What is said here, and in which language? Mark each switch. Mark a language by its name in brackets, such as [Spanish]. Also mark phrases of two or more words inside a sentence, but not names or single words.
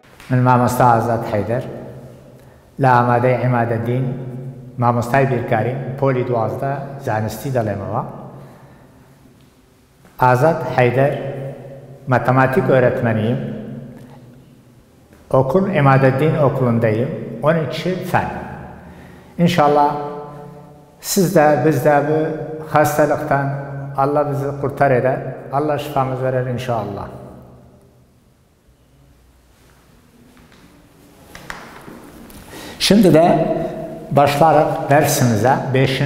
[Central Kurdish] من مامۆستا ئازاد حەیدەر لە ئامادەی عیمادەدین مامۆستای بیرکاری پۆلی 12 زانستی دەڵێمەوە. [Turkish] ئازاد حەیدەر matematik öğretmeniyim. Okul İmadeddin Okulu'ndayım. 12 fen. İnşallah siz de biz de bu hastalıktan Allah bizi kurtar eder. Allah şifamız verir inşallah. Şimdi de başlayarak dersimize 5.